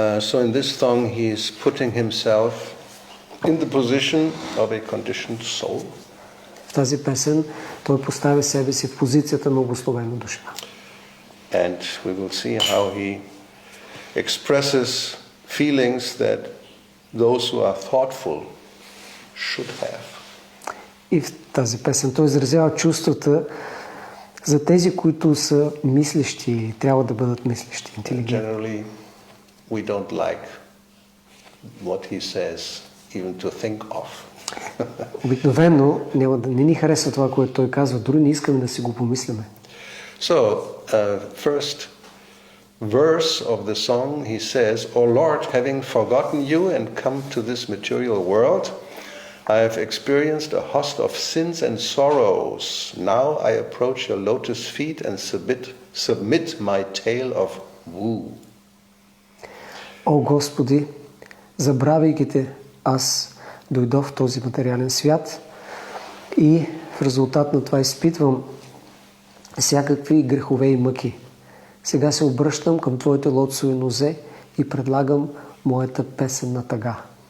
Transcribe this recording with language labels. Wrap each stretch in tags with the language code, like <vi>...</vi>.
<en>So in this song he is putting himself in the position of a conditioned soul.</en> <bg>В тази песен той поставя себе си в позицията на обусловена душа.</bg> <en>And we will see how he expresses feelings that those who are thoughtful should have.</en> <bg>И в тази песен той изразява чувствата за тези, които са мислещи или трябва да бъдат мислещи, интелигентни.</bg> <en>Generally, we don't like what he says even to think of.</en> <bg>Обикновено не ни харесва това, което той казва, дори не искаме да си го помисляме.</bg> <en>So, first verse of the song, he says, O Lord, having forgotten you and come to this material world, I have experienced a host of sins and sorrows. Now I approach your lotus feet and submit my tale of woe.</en> <bg>О Господи, забравяйки те, аз дойдох в този материален свят и в резултат на това изпитвам всякакви грехове и мъки. Сега се обръщам към Твоите лотосови нозе и предлагам моята песен на тъга.</bg>